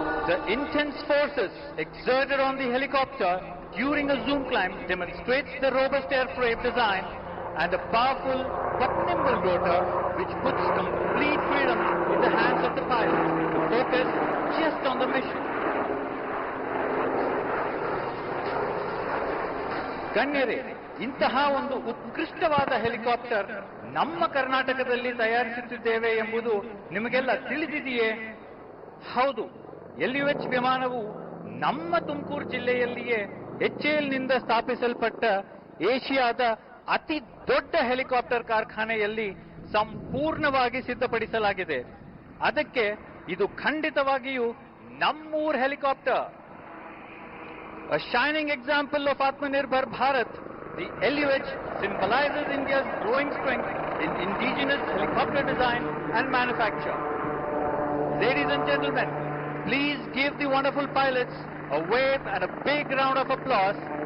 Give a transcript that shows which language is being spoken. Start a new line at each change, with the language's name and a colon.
English: The intense forces exerted on the helicopter during a zoom climb demonstrates the robust airframe design and a powerful but nimble rotor which puts complete freedom in the hands of the pilot to focus just on the mission.
Kannada: ಗಣ್ಯರೇ, ಇಂತಹ ಒಂದು ಉತ್ಕೃಷ್ಟವಾದ helicopter ನಮ್ಮ ಕರ್ನಾಟಕದಲ್ಲಿ ತಯಾರಿಸುತ್ತಿದ್ದೇವೆ ಎಂಬುದು ನಿಮಗೆಲ್ಲ ತಿಳಿದಿದೆಯೇ? ಹೌದು, LUH ವಿಮಾನವು ನಮ್ಮ ತುಮಕೂರು ಜಿಲ್ಲೆಯಲ್ಲಿಯೇ HALನಿಂದ ಸ್ಥಾಪಿಸಲ್ಪಟ್ಟ ಏಷ್ಯಾದ ಅತಿ ದೊಡ್ಡ ಹೆಲಿಕಾಪ್ಟರ್ ಕಾರ್ಖಾನೆಯಲ್ಲಿ ಸಂಪೂರ್ಣವಾಗಿ ಸಿದ್ಧಪಡಿಸಲಾಗಿದೆ. ಅದಕ್ಕೆ ಇದು ಖಂಡಿತವಾಗಿಯೂ ನಮ್ಮೂರ್ helicopter.
English: A shining example of Atmanirbhar Bharat, the LUH symbolizes India's growing strength in indigenous helicopter design and manufacture. Ladies and gentlemen, please give the wonderful pilots a wave and a big round of applause